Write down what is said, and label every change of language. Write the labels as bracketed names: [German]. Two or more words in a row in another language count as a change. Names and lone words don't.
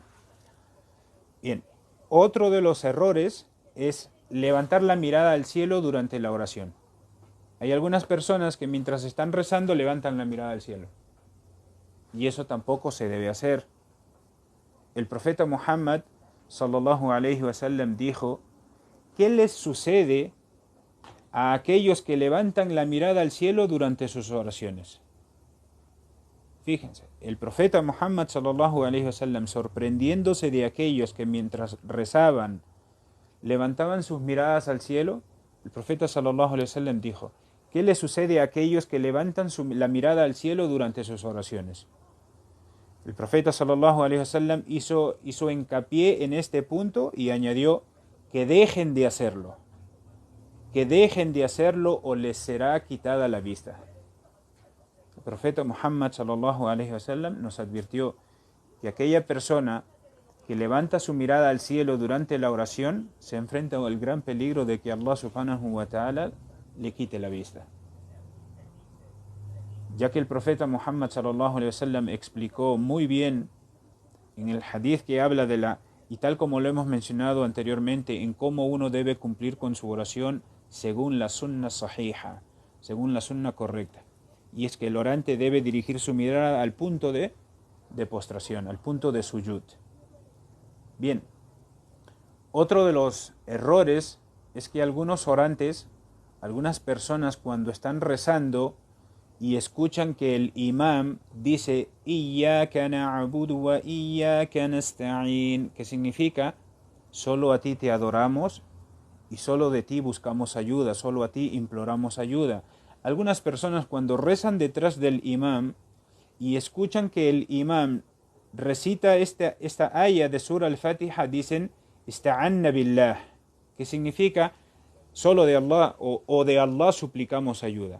[Spanish] Bien, otro de los errores es levantar la mirada al cielo durante la oración. Hay algunas personas que mientras están rezando levantan la mirada al cielo, y eso tampoco se debe hacer. El profeta Muhammad [Arabic] صلى الله عليه وسلم [Spanish] dijo: ¿qué les sucede a aquellos que levantan la mirada al cielo durante sus oraciones? Fíjense, el profeta Muhammad [Arabic] صلى الله عليه وسلم, [Spanish] sorprendiéndose de aquellos que mientras rezaban levantaban sus miradas al cielo, el profeta [Arabic] صلى الله عليه وسلم [Spanish] dijo: ¿qué les sucede a aquellos que levantan la mirada al cielo durante sus oraciones? El profeta [Arabic] صلى الله عليه وسلم [Spanish] hizo hincapié en este punto y añadió: que dejen de hacerlo. Que dejen de hacerlo o les será quitada la vista. El profeta Muhammad [Arabic] صلى الله عليه وسلم [Spanish] nos advirtió que aquella persona que levanta su mirada al cielo durante la oración se enfrenta al gran peligro de que [Arabic] الله سبحانه وتعالى [Spanish] le quite la vista. Ya que el profeta Muhammad [Arabic] صلى الله عليه وسلم [Spanish] explicó muy bien en el hadith que habla y tal como lo hemos mencionado anteriormente, en cómo uno debe cumplir con su oración según la [Arabic] السنة الصحيحة, [Spanish] según la sunna correcta. Y es que el orante debe dirigir su mirada al punto de postración, al punto de sujud. Bien, otro de los errores es que algunos orantes, algunas personas, cuando están rezando y escuchan que el imam dice [Arabic] إياك نعبد وإياك نستعين, [Spanish] que significa solo a ti te adoramos y solo de ti buscamos ayuda, solo a ti imploramos ayuda. Algunas personas cuando rezan detrás del imam y escuchan que el imam recita esta aya de Surah Al-Fatiha, dicen [Arabic] استعنا بالله, [Spanish] que significa solo de Allah o de Allah suplicamos ayuda.